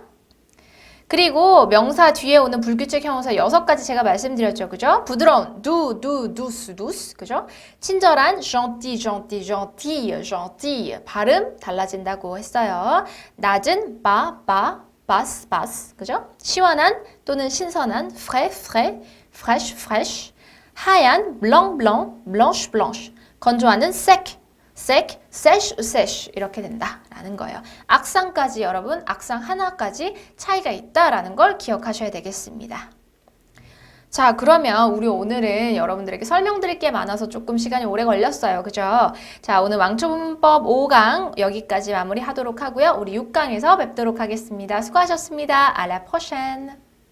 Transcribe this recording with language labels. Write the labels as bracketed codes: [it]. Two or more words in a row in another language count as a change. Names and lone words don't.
[ko] 그리고 명사 뒤에 오는 불규칙 형용사 6가지 제가 말씀드렸죠. 그죠? 부드러운 do, [fr] douce, douce. [ko] 그죠? 친절한 [fr] gentil, gentil, gentil, gentil. [ko] 발음 달라진다고 했어요. 낮은 [fr] basse, basse. [ko] 그죠? 시원한 또는 신선한 [fr] frais, frais, fraîche, fraîche. [ko] 하얀 [fr] blanc, blanc, blanche, blanche. [ko] 건조하는 [fr] sec, sèche, sèche [ko] 이렇게 된다라는 거예요. 악상까지 여러분, 악상 하나까지 차이가 있다라는 걸 기억하셔야 되겠습니다. 자, 그러면 우리 오늘은 여러분들에게 설명드릴 게 많아서 조금 시간이 오래 걸렸어요. 그죠? 자, 오늘 왕초문법 5강 여기까지 마무리하도록 하고요. 우리 6강에서 뵙도록 하겠습니다. 수고하셨습니다. [fr] À la prochaine!